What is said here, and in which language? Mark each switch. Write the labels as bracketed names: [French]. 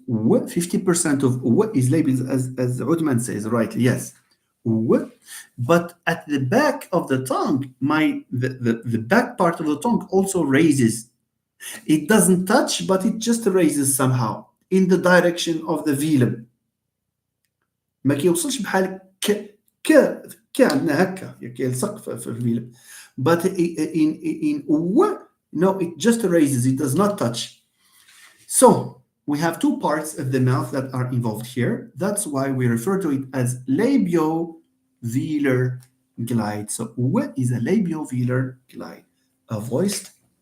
[English] 50% of w is labials, as Uthman says rightly. Yes, w. But at the back of the tongue, the back part of the tongue also raises. It doesn't touch, but it just raises somehow in the direction of the velum. [Arabic] ما كيوصلش بحال ك عندنا هكا كيلصق في الفيلم. [English] But in w, no, it just raises. It does not touch. So we have two parts of the mouth that are involved here. That's why we refer to it as labiovelar glide. So w is a labiovelar glide, a voiced.